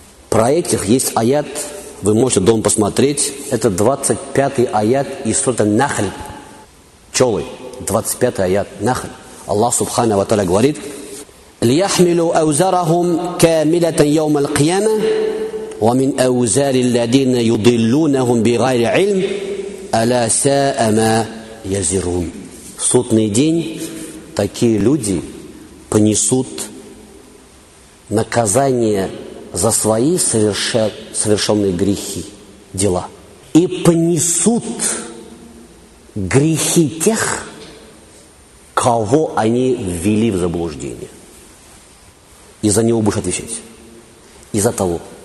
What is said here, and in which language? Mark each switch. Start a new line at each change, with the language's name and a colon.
Russian: Про этих есть аят, вы можете дома посмотреть. Это 25-й аят из сурата Нахль. Пчелы, 25-й аят, Нахль. Аллах Субхана ва Тааля говорит:
Arabic: «Лияхмилу аузарахум камилатан йаум аль-кьяма». ومن أوزار الذين يضلونهم بغير علم ألا ساء ما يزرون.
Russian: В судный день такие люди понесут наказание за свои совершенные грехи, дела, и понесут грехи тех, кого они ввели в заблуждение, и за него будешь отвечать, и за того.